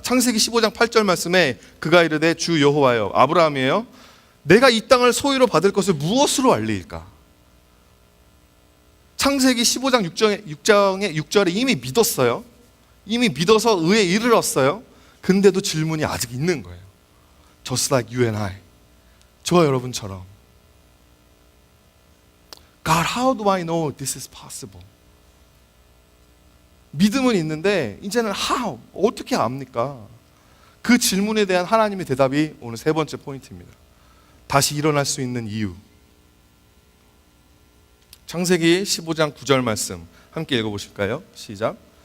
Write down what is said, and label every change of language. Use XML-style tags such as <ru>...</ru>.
<ko>창세기 15장 8절 말씀에 그가 이르되 주 여호와여, 아브라함이에요, 내가 이 땅을 소유로 받을 것을 무엇으로 알리일까? 창세기 15장 6절에 이미 믿었어요. 이미 믿어서 의에 이르렀어요. 근데도 질문이 아직 있는 거예요.</ko> <en>Just like you and I.</en> <ko>저와 여러분처럼.</ko> <en>God, how do I know this is possible?</en> <ko>믿음은 있는데 이제는 how? 어떻게 압니까? 그 질문에 대한 하나님의 대답이 오늘 세 번째 포인트입니다. 다시 일어날 수 있는 이유. 창세기 15장 9절 말씀 함께 읽어보실까요? 시작.</ko>